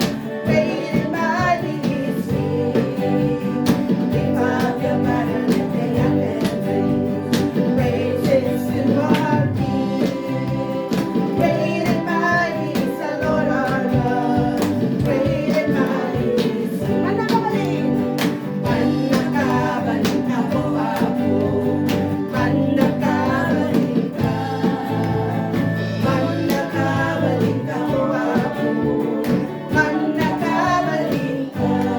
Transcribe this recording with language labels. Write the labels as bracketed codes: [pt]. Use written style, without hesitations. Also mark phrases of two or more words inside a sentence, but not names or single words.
[en] Great and mighty is He. Lift up your banner, let the earth and praise. Praises to our King. Great and mighty is the Lord our God. Great and mighty is He. [tl] Man nakabaling. Manakabalik ako. Manakabalik ka. Manakabalik ako. Manakabalik ka.